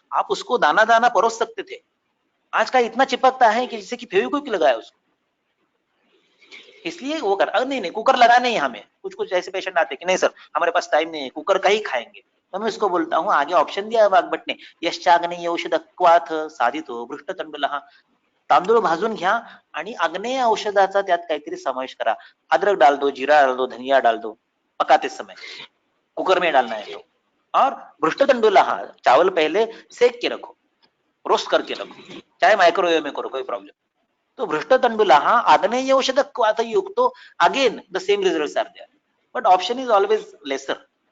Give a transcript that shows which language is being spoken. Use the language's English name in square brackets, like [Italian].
[Hindi] आप उसको दाना दाना परोस सकते थे। आज का इतना चिपकता है कि जैसे कि फेविक्विक लगाया उसको। इसलिए वो कर नहीं कुकर लगाने ही हमें। कुछ ऐसे पेशेंट आते कि नहीं सर हमारे पास टाइम नहीं है, कुकर का ही खाएंगे। तो मैं उसको बोलता हूँ, आगे ऑप्शन दिया है वाघभट ने, [Sanskrit] यश्चाग्नेय औषधक्वाथ साधितो भ्रष्ट तंडुलः। [Marathi] तांदूळ भाजून घ्या आणि आग्नेय औषधाचा त्यात काहीतरी समावेश करा। [Hindi] अदरक डाल दो, जीरा डाल दो, धनिया डाल दो, पकाते समय कुकर में डालना है तो। और भ्रष्ट तंडुलः, चावल पहले सेक के रखो, रोस्ट करके रखो, चाहे माइक्रोवेव में करो, कोई प्रॉब्लम। [English] तो [Sanskrit] भ्रष्ट तंडुलः आग्नेय औषधक्वाथ युक्तो, [English] Again the same results are there, but option is always lesser.